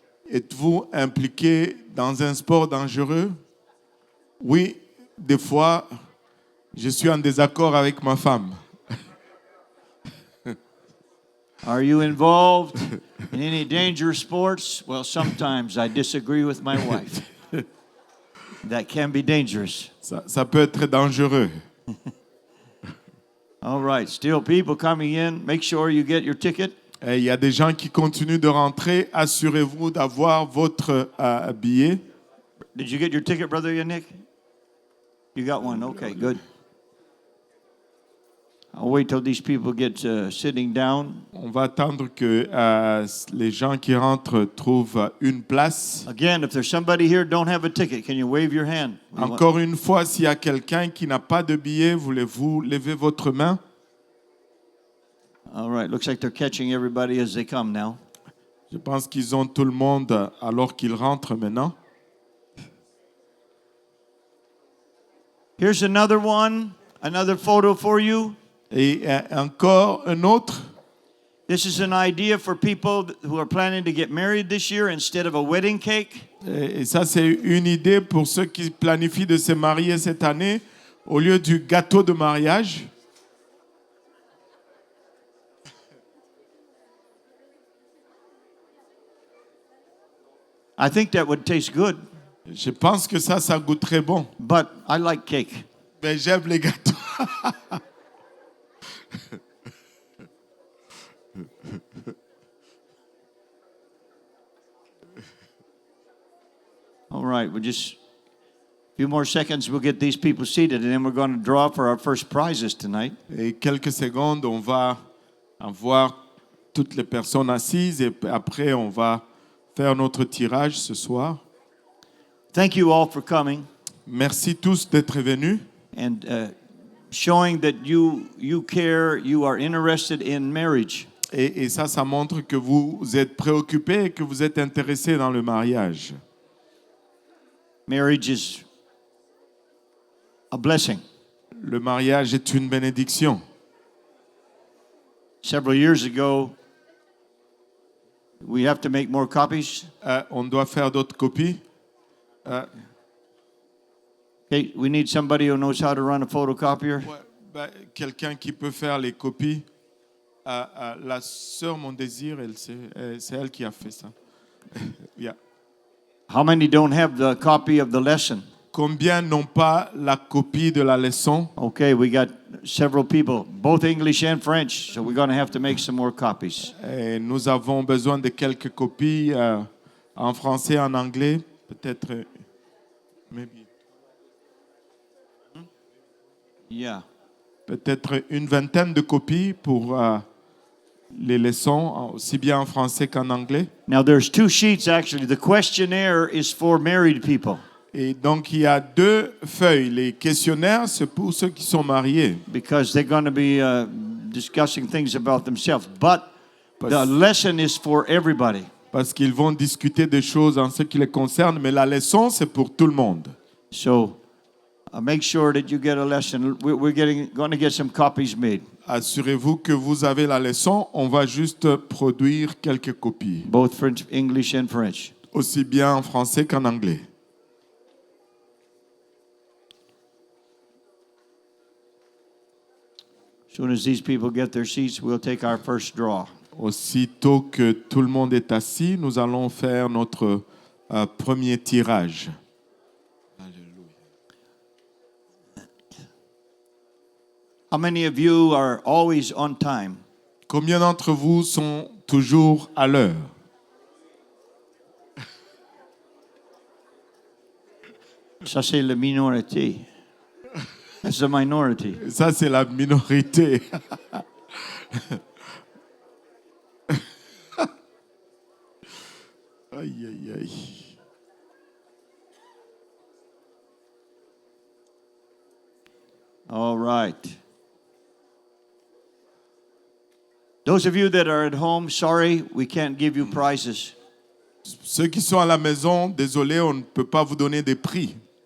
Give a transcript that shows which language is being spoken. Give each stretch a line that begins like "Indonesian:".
French: Êtes-vous impliqué dans un sport dangereux? Oui, des fois, je suis en désaccord avec ma femme.
English: Are you involved in any dangerous sports? Well, sometimes I disagree with my wife. That can be dangerous.
French: Ça peut être dangereux.
English: All right, still people coming in. Make sure you get your ticket.
French: Il y a des gens qui continuent de rentrer. Assurez-vous d'avoir votre billet.
English: Did you get your ticket, Brother Yannick? You got one. Okay, good. I'll wait till these people get sitting down.
French: On va attendre que les gens qui rentrent trouvent une place.
English: Again, if there's somebody here who don't have a ticket, can you wave your hand?
French: Encore une fois, s'il y a quelqu'un qui n'a pas de billet, voulez-vous lever votre main?
English: All right, looks like they're catching everybody as they come now.
French: Je pense qu'ils ont tout le monde alors qu'ils rentrent maintenant.
English: Here's another one, another photo for you.
French: Et encore un autre.
English: This is an idea for people who are planning to get married this year instead of a wedding cake.
French: Et ça, c'est une idée pour ceux qui planifient de se marier cette année au lieu du gâteau de mariage.
English: I think that would taste good.
French: Je pense que ça goûte très bon.
English: But I like cake.
French: Mais j'aime les gâteaux.
English: All right, we'll just a few more seconds, we'll get these people seated, and then we're going to draw for our first prizes tonight.
French: Et quelques secondes, on va avoir toutes les personnes assises et après, on va faire notre tirage ce soir.
English: Thank you all for coming.
French: Merci tous d'être venus.
English: And showing that you care, you are interested in marriage.
French: Et ça montre que vous êtes préoccupés et que vous êtes intéressés dans le mariage.
English: Marriage is a blessing.
French: Le mariage est une bénédiction.
English: Several years ago, we have to make more copies.
French: On doit faire d'autres copies.
English: Okay, we need somebody who knows how to run a photocopier.
French: Quelqu'un qui peut faire les copies. La sœur Mon Désir, c'est elle qui a fait ça.
English: Yeah. How many don't have the copy of the lesson?
French: Combien n'ont pas la copie de la leçon?
English: Okay, we got several people, both English and French, so we're going to have to make some more copies.
French: Et nous avons besoin de quelques copies en français et en anglais. Peut-être.
English: Maybe. Yeah.
French: Peut-être une vingtaine de copies pour les leçons, aussi bien en français qu'en anglais.
English: Now there's two sheets actually. The questionnaire is for married people.
French: Et donc il y a deux feuilles. Les questionnaires, c'est pour ceux qui sont mariés.
English: Because they're going to be discussing things about themselves. But the lesson is for everybody.
French: Parce qu'ils vont discuter des choses en ce qui les concerne, mais la leçon, c'est pour tout le monde.
English: So make sure that you get a lesson. We're going to get some copies made.
French: Assurez-vous que vous avez la leçon. On va juste produire quelques copies.
English: Both French, English and French.
French: Aussi bien en français qu'en anglais.
English: As soon as these people get their seats, we'll take our first draw.
French: Aussitôt que tout le monde est assis, nous allons faire notre premier tirage.
English: How many of you are always on time?
French: Combien d'entre vous sont toujours à l'heure? Ça, c'est la minorité.
English: That's the minority.
French: Ça, c'est la minorité. Aïe, aïe, aïe.
English: All right. Those of you that are at home, sorry, we can't give you prizes.
French: Ceux qui sont à la maison, désolé, on ne peut pas vous donner des prix.